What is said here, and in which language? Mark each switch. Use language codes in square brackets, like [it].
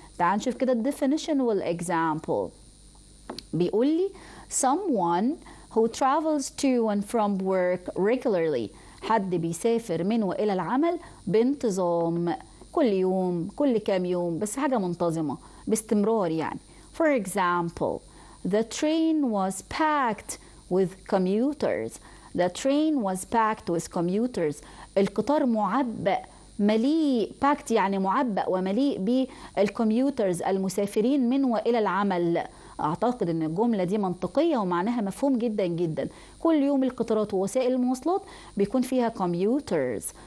[ar] تعال نشوف كده definition والexample. بيقول لي [en] someone who travels to and from work regularly، [ar] حد بيسافر من والى العمل بانتظام، كل يوم كل كام يوم، بس حاجة منتظمة باستمرار يعني. [en] For example, the train was packed with commuters. The train was packed with commuters. [ar] القطار معبأ مليء، packed يعني معبأ ومليء بالcommuters المسافرين من والى العمل. أعتقد أن الجملة دي منطقية ومعناها مفهوم جدا جدا. كل يوم القطارات ووسائل المواصلات بيكون فيها commuters.